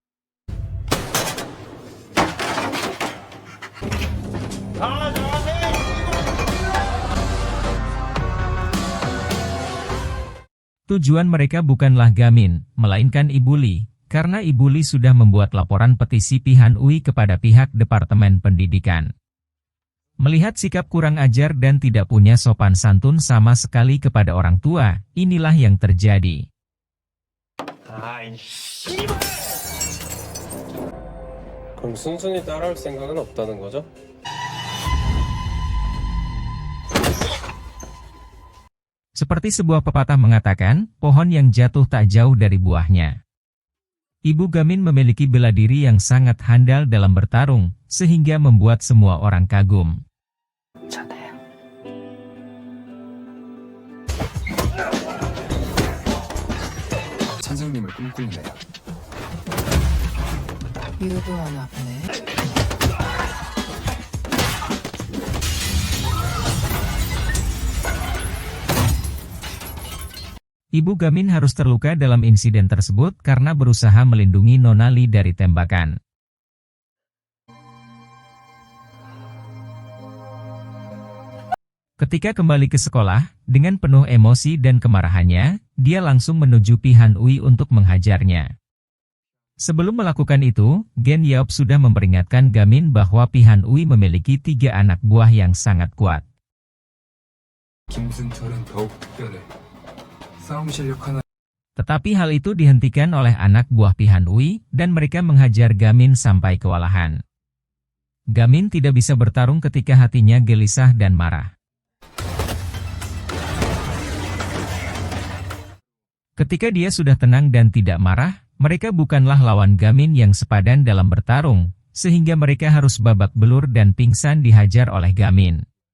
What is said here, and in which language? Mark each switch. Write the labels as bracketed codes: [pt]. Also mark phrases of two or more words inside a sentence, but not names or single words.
[id] Tujuan mereka bukanlah Gamin, melainkan Ibu Lee, karena Ibu Lee sudah membuat laporan petisi Pihan Ui kepada pihak Departemen Pendidikan. Melihat sikap kurang ajar dan tidak punya sopan santun sama sekali kepada orang tua, inilah yang terjadi. [ko] 그럼 순순히 따라올 생각은 없다는 거죠? [id] Seperti sebuah pepatah mengatakan, pohon yang jatuh tak jauh dari buahnya. Ibu Gamin memiliki bela diri yang sangat handal dalam bertarung, sehingga membuat semua orang kagum. [ko] 전화요. 선생님을 꿈꾸는 애야. 유도하나 보네. [id] Ibu Gamin harus terluka dalam insiden tersebut karena berusaha melindungi Nona Lee dari tembakan. Ketika kembali ke sekolah, dengan penuh emosi dan kemarahannya, dia langsung menuju Pihan Ui untuk menghajarnya. Sebelum melakukan itu, Gen Yeop sudah memperingatkan Gamin bahwa Pihan Ui memiliki 3 anak buah yang sangat kuat. [ko] 김승철은 더욱 특별해. 싸움 실력 하나. [id] Tetapi hal itu dihentikan oleh anak buah Pihan Ui, dan mereka menghajar Gamin sampai kewalahan. Gamin tidak bisa bertarung ketika hatinya gelisah dan marah. Ketika dia sudah tenang dan tidak marah, mereka bukanlah lawan Gamin yang sepadan dalam bertarung, sehingga mereka harus babak belur dan pingsan dihajar oleh Gamin.